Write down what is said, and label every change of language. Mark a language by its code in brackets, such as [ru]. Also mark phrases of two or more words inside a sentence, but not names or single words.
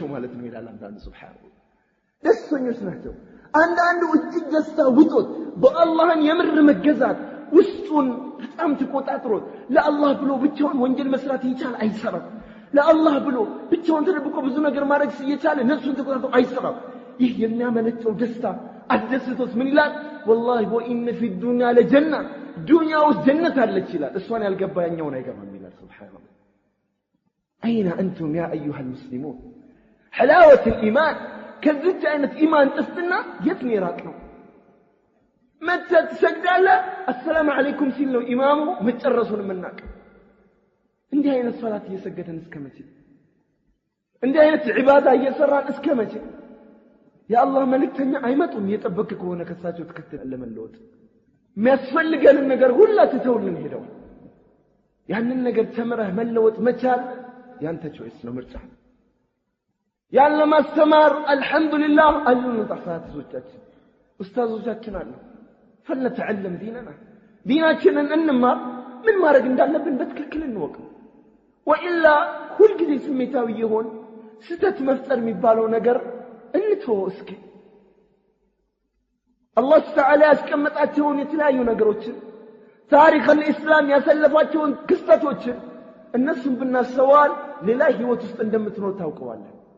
[am] ማለት ነው ይላል አላህ ሱብሓነሁ ደስተኞች ናቸው አንዳንዱ እጅግ ደስታ ውጦት በአላህን የምር መገዛት ውስጡን በጣም ተቆጣጥሮት ለአላህ ብሎ ብቻውን ወንጀል መስራት ይቻል አይሰራም ለአላህ ብሎ ብቻውን ተደብቆ ብዙ ነገር ማድረግ ሲቻል ነፍሱን ተቆጣጥሮ አይሰራም ይህ የሚያመነጨው ደስታ አደስቶት ምን ይላል [ar] والله وان في الدنيا لجنه [am] ዱንያ ውስጥ ጀነት አለች ይላል እሷን ያልገባኛውን አይገባም ይላል ሱብሃንአላህ [ar] اين انتم يا ايها المسلمون حلاوه الايمان [am] ከዚህ አይነት ኢማን ጥፍጥና የት ነው የራቀው መተ ትሰግዳለህ [ar] السلام عليكم [am] ሲል ነው ኢማሙ መጨረሱን ምናቅ እንዲህ አይነት ሶላት እየሰገደን እስከመቼ እንዲህ አይነት ዒባዳ እየሰራን እስከመቼ የአላህ መልእክተኛ አይመጡም የጠበቅ ከሆነ ከሳቸው ተከተል ለመለወጥ የሚያስፈልገን ነገር ሁላ ትተውልን ሄደው ያንን ነገር ተምረህ መለወጥ መቻል ያንተ ቾይስ ነው ምርጫ ያለ ማስተማር አልহামዱሊላህ አሉን ተፋትዞቻችን ኡስታዞቻችን አሉ [ar] فلنتعلم ديننا ديننا [am] እንማር ምን ማድረግ እንዳለብን በትክክል እንወቅ ወኢላ ሁሉ ጊዜ ስሜታዊ ይሆን ስተት መፍጠር የሚባለው ነገር እንተው እስኪ አላህ ተዓላ ያስቀመጣቸውን የተለያዩ ነገሮችን ታሪክ الاسلام ያሰለፋቸውን ክስተቶችን እነሱን ብናስተዋል ሌላ ህይወት ውስጥ እንደምትኖር ታውቀዋለህ